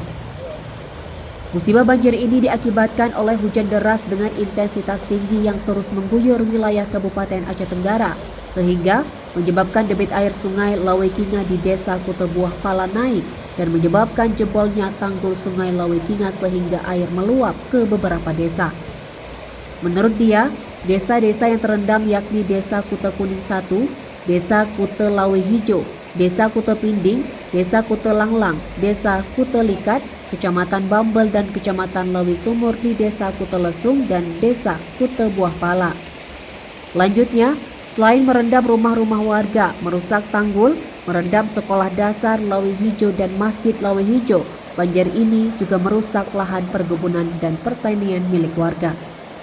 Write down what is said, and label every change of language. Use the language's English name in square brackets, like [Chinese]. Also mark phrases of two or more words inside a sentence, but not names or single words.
[Indonesian] Musibah banjir ini diakibatkan oleh hujan deras dengan intensitas tinggi yang terus mengguyur wilayah Kabupaten Aceh Tenggara, sehingga menyebabkan debit air sungai Lawekinga di desa Kutebuah Pala naik dan menyebabkan jebolnya tanggul sungai Lawekinga sehingga air meluap ke beberapa desa. Menurut dia, desa-desa yang terendam yakni Desa Kute Kuning 1, Desa Kute Lawe Hijau, Desa Kute Pinding, Desa Kute Langlang, Desa Kute Likat, Kecamatan Bambel dan Kecamatan Lawi Sumur di Desa Kute Lesung dan Desa Kute Buah Pala. Selanjutnya, selain merendam rumah-rumah warga, merusak tanggul, merendam sekolah dasar Lawi Hijau dan Masjid Lawi Hijau, banjir ini juga merusak lahan perkebunan dan pertanian milik warga.